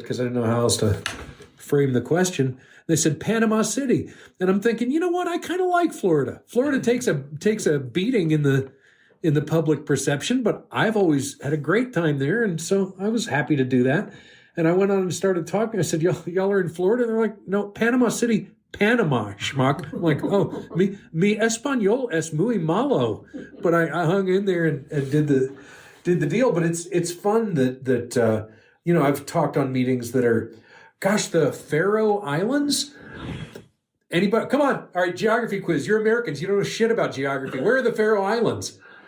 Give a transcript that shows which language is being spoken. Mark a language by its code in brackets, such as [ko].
[en] Because I didn't know how else to frame the question. They said Panama City, and I'm thinking, you know what? I kind of like Florida. Florida takes a beating in the public perception, but I've always had a great time there, and so I was happy to do that. And I went on and started talking. I said, y'all are in Florida? They're like, no, Panama City, Panama, schmuck. I'm like, oh, [es] mi español es muy malo. [en] But I hung in there and did the deal. But it's fun that I've talked on meetings that are, gosh, the Faroe Islands. Anybody? Come on. All right, geography quiz. You're Americans. You don't know shit about geography. Where are the Faroe Islands?